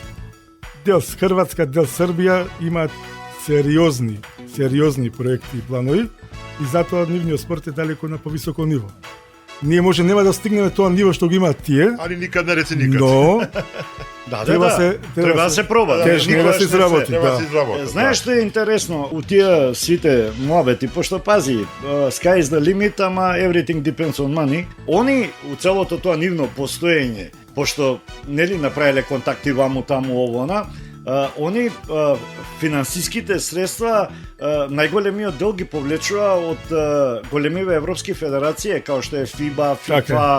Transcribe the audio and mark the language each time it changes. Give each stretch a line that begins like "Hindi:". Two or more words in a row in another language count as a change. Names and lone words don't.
Macedonian: Дел Хрватска, дел Србија имаат сериозни проекти и планови и затоа нивниот спорт е далеко на повисоко ниво. Ние може нема да стигнеме тоа ниво што го имаат тие,
Serbian: Али никад не реци никад.
Macedonian: но Треба да се проба. тежно е да Никогаш се не изработи. Треба да се Да. изработи. Знаеш што е интересно у тие сите муабети, пошто пази,
English: sky is the limit, ама everything depends on money.
Macedonian: Они у целото тоа нивно постоење, пошто нели направиле контакти ваму таму овона, они финансиските средства најголемиот дел ги повлечува од големиве европски федерации како што е FIBA, FIFA.